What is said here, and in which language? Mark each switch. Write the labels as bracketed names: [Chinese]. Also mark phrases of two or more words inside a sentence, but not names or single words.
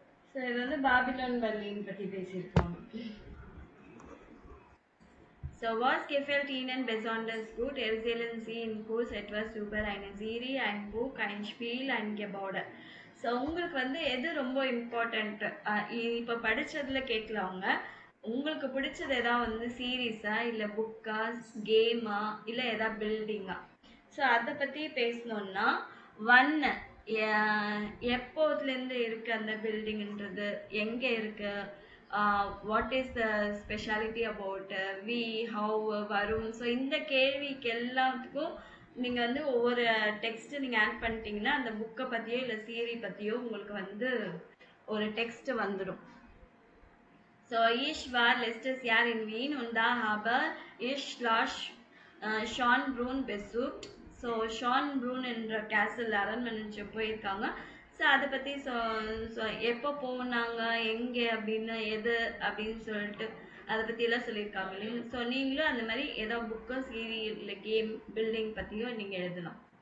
[Tamil] ஸோ இது வந்து பாபிலோன் பர்லின் பத்தி பேசியிருக்கோம். [German] So was gefällt Ihnen besonders gut? Erzählen Sie in kurz etwas über eine Serie, ein Buch, ein Spiel, ein Gebäude. [Tamil] ஸோ உங்களுக்கு வந்து எது ரொம்ப இம்பார்ட்டண்ட் இப்போ படிச்சதுல கேட்கலவங்க, உங்களுக்கு பிடிச்சது எதாவது வந்து சீரீஸா இல்லை புக்கா கேமா இல்லை எதாவது பில்டிங்கா? ஸோ அதை பற்றி பேசணுன்னா ஒன் எப்போதுலேருந்து இருக்கு அந்த பில்டிங்ன்றது, எங்கே இருக்கு, [English] what is the speciality about we have வரும். [Tamil] ஸோ இந்த கேள்விக்கு எல்லாத்துக்கும் நீங்கள் வந்து ஒவ்வொரு டெக்ஸ்ட் நீங்கள் ஆட் பண்ணிட்டீங்கன்னா அந்த புக்கை பற்றியோ இல்லை சீரி பற்றியோ உங்களுக்கு வந்து ஒரு டெக்ஸ்ட் வந்துடும். [German] So ich war letztes Jahr in Wien und da habe ich Schloss Schönbrunn besucht. [Tamil] ஸோ ஷான்ப்ரூன் என்ற கேசல் அரண்மனை போயிருக்காங்க. ஸோ அதை பற்றி எப்போ போனாங்க, எங்கே அப்படின்னு, எது அப்படின்னு சொல்லிட்டு அதை பற்றியெல்லாம் சொல்லியிருக்காங்க இல்லைங்க. ஸோ நீங்களும் அந்த மாதிரி ஏதோ புக்கோ சீரியல் இல்லை [English] game building [Tamil] பற்றியோ நீங்கள் எழுதலாம்.